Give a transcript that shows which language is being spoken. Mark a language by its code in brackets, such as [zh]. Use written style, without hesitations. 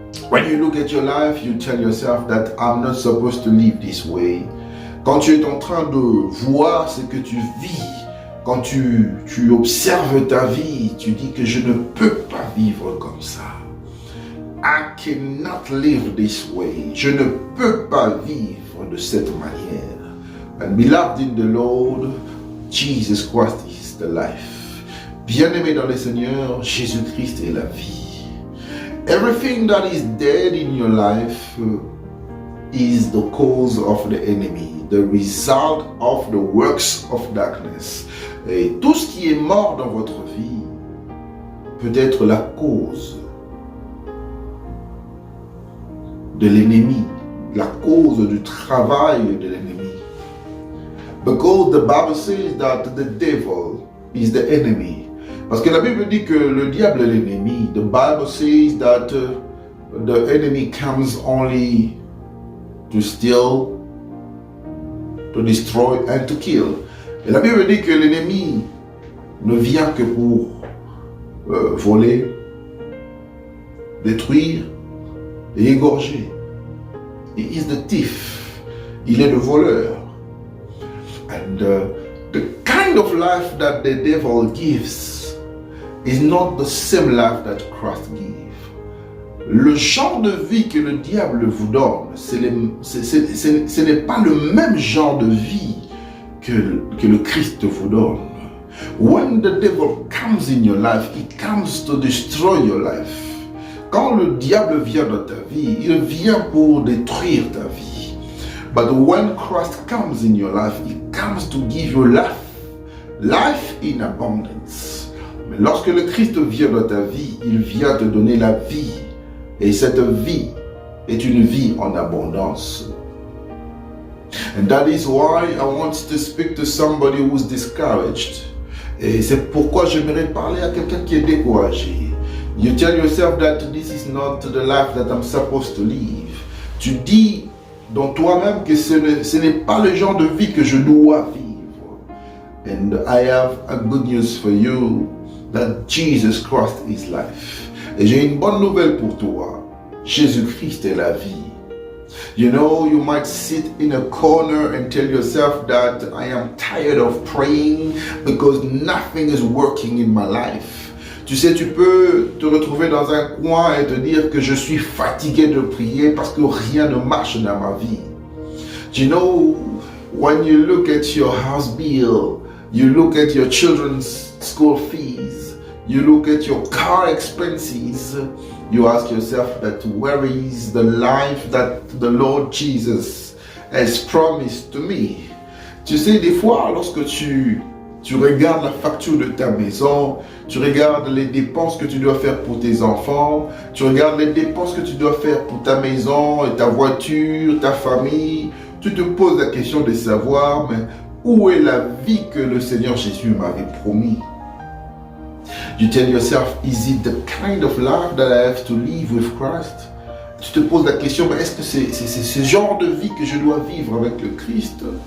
[en] When you look at your life, you tell yourself that I'm not supposed to live this way. [fr] Quand tu es en train de voir ce que tu vis, quand tu observes ta vie, tu dis que je ne peux pas vivre comme ça. [en] I cannot live this way. [fr] Je ne peux pas vivre de cette manière. [en] And beloved in the Lord, Jesus Christ is the life. [fr] Bien-aimé dans le Seigneur, Jésus-Christ est la vie. [en] Everything that is dead in your life is the cause of the enemy, the result of the works of darkness. [fr] Et tout ce qui est mort dans votre vie peut être la cause de l'ennemi, la cause du travail de l'ennemi. [en] Because the Bible says that the devil is the enemy. [fr] Parce que la Bible dit que le diable est l'ennemi. [en] The Bible says that the enemy comes only to steal, to destroy and to kill. [fr] Et la Bible dit que l'ennemi ne vient que pour voler, détruire et égorger. [en] He is the thief. [fr] Il est le voleur. [en] And the kind of life that the devil gives is not the same life that Christ gives. [fr] Le genre de vie que le diable vous donne, ce n'est pas le même genre de vie que le Christ vous donne. [en] When the devil comes in your life, he comes to destroy your life. [fr] Quand le diable vient dans ta vie, il vient pour détruire ta vie. [en] But when Christ comes in your life, he comes to give you life, life in abundance. [fr] Mais lorsque le Christ vient dans ta vie, il vient te donner la vie. Et cette vie est une vie en abondance. [en] And that is why I want to speak to somebody who's discouraged. [fr] Et c'est pourquoi j'aimerais parler à quelqu'un qui est découragé. [en] You tell yourself that this is not the life that I'm supposed to live. [fr] Tu dis dans toi-même que ce n'est pas le genre de vie que je dois vivre. [en] And I have a good news for you, that Jesus Christ is life. [fr] Et j'ai une bonne nouvelle pour toi. Jésus-Christ est la vie. [en] You know, you might sit in a corner and tell yourself that I am tired of praying because nothing is working in my life. [fr] Tu sais, tu peux te retrouver dans un coin et te dire que je suis fatigué de prier parce que rien ne marche dans ma vie. [en] You know, when you look at your house bill, you look at your children's school fees, you look at your car expenses, you ask yourself that where is the life that the Lord Jesus has promised to me? [fr] Tu sais, des fois, lorsque tu regardes la facture de ta maison, tu regardes les dépenses que tu dois faire pour tes enfants, tu regardes les dépenses que tu dois faire pour ta maison, et ta voiture, ta famille, tu te poses la question de savoir, mais où est la vie que le Seigneur Jésus m'avait promis? [en] You tell yourself, is it the kind of life that I have to live with Christ? [fr] Tu te poses la question, mais est-ce que c'est ce genre de vie que je dois vivre avec le Christ?